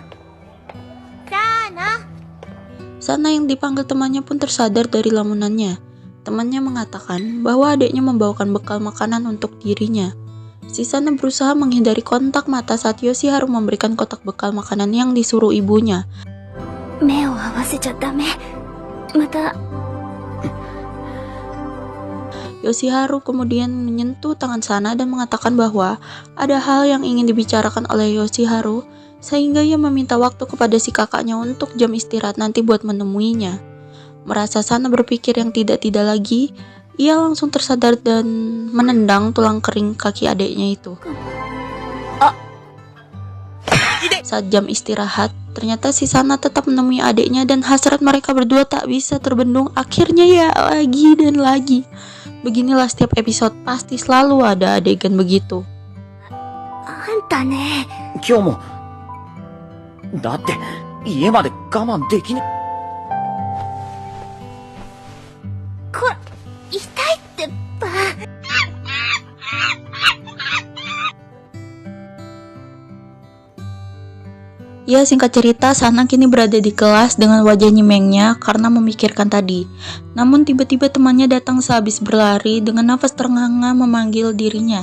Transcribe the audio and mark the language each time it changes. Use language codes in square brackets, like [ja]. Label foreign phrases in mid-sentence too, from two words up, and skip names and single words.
[id] Sana yang dipanggil temannya pun tersadar dari lamunannya. Temannya mengatakan bahwa adiknya membawakan bekal makanan untuk dirinya. Si Sana berusaha menghindari kontak mata saat Yoshiharu memberikan kotak bekal makanan yang disuruh ibunya. [ja] 目を合わせちゃダメ。また [id] Yoshiharu kemudian menyentuh tangan Sana dan mengatakan bahwa ada hal yang ingin dibicarakan oleh Yoshiharu, sehingga ia meminta waktu kepada si kakaknya untuk jam istirahat nanti buat menemuinya. Merasa Sana berpikir yang tidak-tidak lagi, ia langsung tersadar dan menendang tulang kering kaki adiknya itu. Saat jam istirahat, ternyata si Sana tetap menemui adiknya dan hasrat mereka berdua tak bisa terbendung. Akhirnya ya lagi dan lagi. Beginilah setiap episode, pasti selalu ada adegan begitu. [ja] あんたね。今日も。だって、家まで我慢できね。こら、痛いってば。 [id] Ya, singkat cerita, Sana kini berada di kelas dengan wajah nyemengnya karena memikirkan tadi. Namun tiba-tiba temannya datang sehabis berlari dengan nafas terengah-engah memanggil dirinya.